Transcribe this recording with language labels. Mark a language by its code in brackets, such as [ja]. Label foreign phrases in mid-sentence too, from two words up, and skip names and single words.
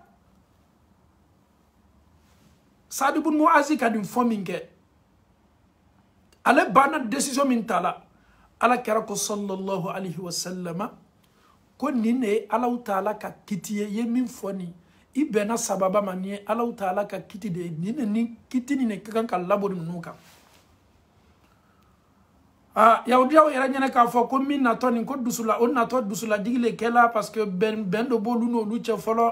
[bm] Saad ibn Muazi ka nin fɔ min kɛ ale banna décision min ta la ala kɛra ko [ar] صلى الله عليه وسلم [bm] ko nin de ye [ar] الله تعالى [bm] ka kiti ye min fɔ nin i bɛnna sababa ma ni ye [ar] الله تعالى [bm] ka kiti de ye ni kiti ni ka kan ka labori ninnu kan yahudiyaw yɛrɛ ɲɛnɛ k'a fɔ ko min natɔ nin ko dusula o natɔ dusulajigi le kɛla [fr] parce que [bm] bɛn dɔ b'olu n'olu cɛ fɔlɔ